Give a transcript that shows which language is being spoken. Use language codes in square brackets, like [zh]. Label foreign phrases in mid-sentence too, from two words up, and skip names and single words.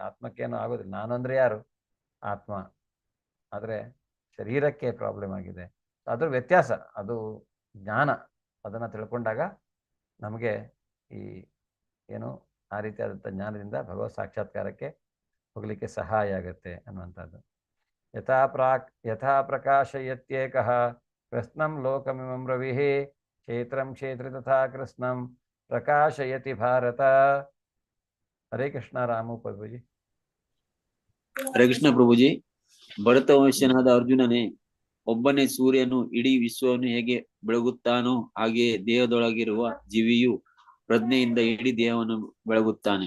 [kn] ಆತ್ಮಕ್ಕೇನೋ ಆಗೋದಿಲ್ಲ. ನಾನು ಅಂದರೆ ಯಾರು? ಆತ್ಮ. ಆದರೆ ಶರೀರಕ್ಕೆ ಪ್ರಾಬ್ಲಮ್ ಆಗಿದೆ. ಅದ್ರ ವ್ಯತ್ಯಾಸ, ಅದು ಜ್ಞಾನ. ಅದನ್ನು ತಿಳ್ಕೊಂಡಾಗ ನಮಗೆ ಈ ಏನು ಆ ರೀತಿಯಾದಂಥ ಜ್ಞಾನದಿಂದ ಭಗವತ್ ಸಾಕ್ಷಾತ್ಕಾರಕ್ಕೆ ಹೋಗಲಿಕ್ಕೆ ಸಹಾಯ ಆಗುತ್ತೆ ಅನ್ನುವಂಥದ್ದು. [sa] ಯಥಾ ಪ್ರಕಾಶಯತ್ಯೇಕಃ ಕೃಷ್ಣಂ ಲೋಕಮಿಮಂ ರವಿಃ ಕ್ಷೇತ್ರಂ ಕ್ಷೇತ್ರಿ ತಥಾ ಕೃಷ್ಣಂ ಪ್ರಕಾಶಯತಿ ಭಾರತ. [kn] ಹರೇ ಕೃಷ್ಣ. ರಾಮು ಪ್ರಭುಜಿ. ಹರೇ ಕೃಷ್ಣ ಪ್ರಭುಜಿ. ಭರತ ವಂಶನಾದ ಅರ್ಜುನನೇ, ಒಬ್ಬನೇ ಸೂರ್ಯನು ಇಡೀ ವಿಶ್ವವನ್ನು ಹೇಗೆ ಬೆಳಗುತ್ತಾನೋ ಹಾಗೆಯೇ ದೇಹದೊಳಗಿರುವ ಜೀವಿಯು ಪ್ರಜ್ಞೆಯಿಂದ ಇಡೀ ದೇಹವನ್ನು ಬೆಳಗುತ್ತಾನೆ.